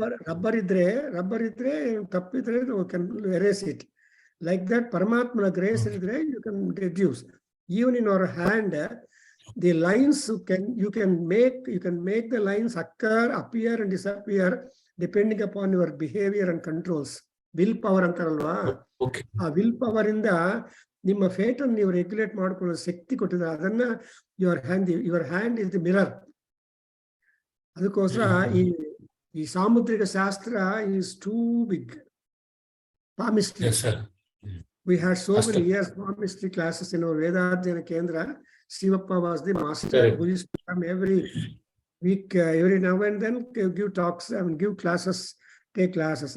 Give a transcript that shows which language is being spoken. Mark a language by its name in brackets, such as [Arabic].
[Kannada] Rubber ಇದ್ರೆ ತಪ್ಪಿದ್ರೆ [English] You can erase it. Like that, Paramatmana grace is there, you can reduce. Even in our hand, the lines you can make the lines appear and disappear depending upon your behavior and controls. Will power [Kannada] antaralva. ಆ will power ಇಂದ ನಿಮ್ಮ fate ಅನ್ನು ನೀವು regulate ಮಾಡ್ಕೊಳ್ಳೋ ಶಕ್ತಿ ಕೊಟ್ಟಿದ್ದಾರೆ. ಅದನ್ನ [English] Your hand is the mirror. [Kannada] ಅದಕ್ಕೋಸ್ಕರ ಈ ಸಾಮುದ್ರಿಕ ಶಾಸ್ತ್ರ [English] Is too big. Palmistry. We had so many years palmistry classes in our Veda Adhyayana Kendra. Srivappa was the master who used to come every week, every now and then give talks and give classes, take classes.